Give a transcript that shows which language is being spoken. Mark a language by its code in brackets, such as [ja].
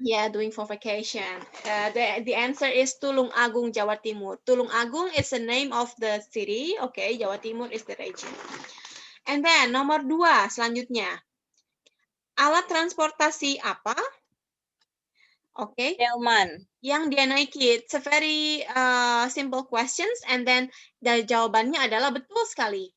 [en] Yeah, doing for vacation. The answer is Tulungagung, Jawa Timur. Tulungagung is the name of the city. Okay, Jawa Timur is the region. And then [id] nomor 2 selanjutnya. Alat transportasi apa? Oke. Delman. Yang dia naiki. [en] It's a very simple questions. And then [id] dari jawabannya adalah betul sekali.